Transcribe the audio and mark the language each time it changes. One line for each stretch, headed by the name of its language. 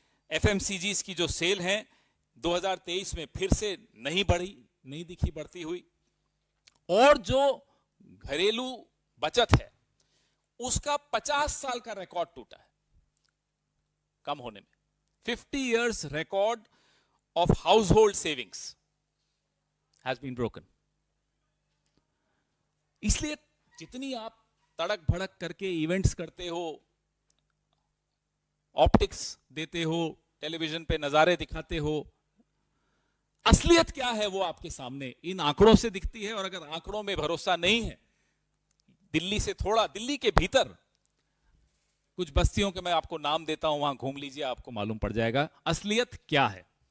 Hindi: FMCGs की जो cell है 2023 में फिर से नहीं बढ़ी, नहीं दिखी बढ़ती हुई, और जो घरेलू बचत है उसका 50 साल का रिकॉर्ड टूटा है कम होने में।
English: 50 years record of household savings has been broken।
Hindi: इसलिए जितनी आप तड़क भड़क करके इवेंट्स करते हो, ऑप्टिक्स देते हो, टेलीविजन पे नजारे दिखाते हो, असलियत क्या है वो आपके सामने इन आंकड़ों से दिखती है। और अगर आंकड़ों में भरोसा नहीं है, दिल्ली से थोड़ा, दिल्ली के भीतर कुछ बस्तियों के मैं आपको नाम देता हूं, वहां घूम लीजिए, आपको मालूम पड़ जाएगा असलियत क्या है।